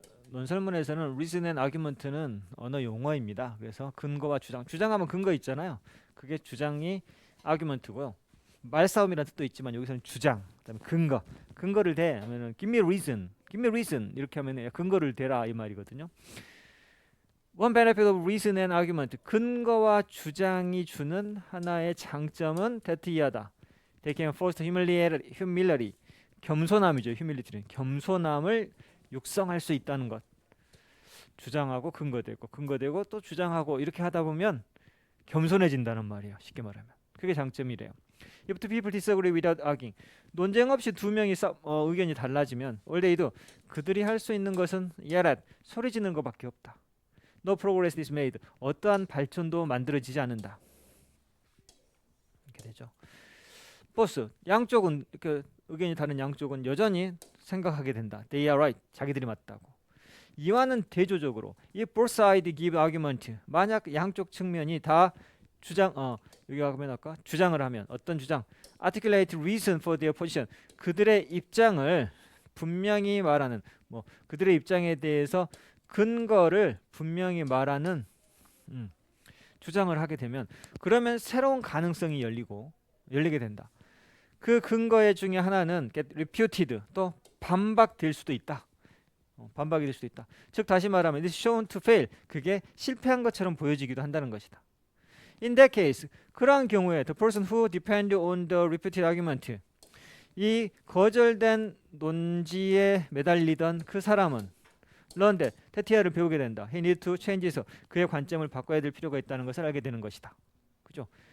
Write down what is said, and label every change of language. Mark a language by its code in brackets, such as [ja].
[ko] 논설문에서는 [en] reason and argument [ko] 는 언어 용어입니다. 그래서 근거와 주장하면 근거 있잖아요. 그게 주장이 argument고요. 말싸움이라는 뜻도 있지만 여기서는 주장, 그다음에 근거를 대 하면은 [en] give me reason [ko] 이렇게 하면은 근거를 대라 이 말이거든요. [en] One benefit of reason and argument, [ko] 근거와 주장이 주는 하나의 장점은 [en] that [ko] 이하다. [en] They can foster humility. [ko] 겸손함이죠. humility는 겸손함을 육성할 수 있다는 것. 주장하고 근거되고 또 주장하고 이렇게 하다 보면 겸손해진다는 말이에요. 쉽게 말하면. 그게 장점이래요. [en] If two people disagree without arguing. [ko] 논쟁 없이 두 명이 의견이 달라지면 [en] all they do. [ko] 그들이 할 수 있는 것은 [en] yell at. [ko] 소리 지르는 것밖에 없다. [en] No progress is made. [ko] 어떠한 발전도 만들어지지 않는다. 이렇게 되죠. 보스. 양쪽은 그 의견이 다른 양쪽은 여전히 생각하게 된다. [en] They are right. [ko] 자기들이 맞다고. 이와는 대조적으로 [en] if both sides give argument. [ko] 만약 양쪽 측면이 다 여기 가면 아까 주장을 하면 어떤 주장? [en] articulate reason for their position. [ko] 그들의 입장을 분명히 말하는 그들의 입장에 대해서 근거를 분명히 말하는 주장을 하게 되면 그러면 새로운 가능성이 열리게 된다. 그 근거의 중에 하나는 get refuted 또 반박될 수도 있다. 반박이 될 수도 있다. 즉 다시 말하면 [en] it is shown to fail. [ko] 그게 실패한 것처럼 보여지기도 한다는 것이다. [en] In that case, [ko] 그러한 경우에 [en] the person who depend on the refuted argument [ko] 이 거절된 논지에 매달리던 그 사람은 [en] learn that [ko] 테티아를 배우게 된다. [en] He need to change his [ko] 그의 관점을 바꿔야 될 필요가 있다는 것을 알게 되는 것이다. 그죠?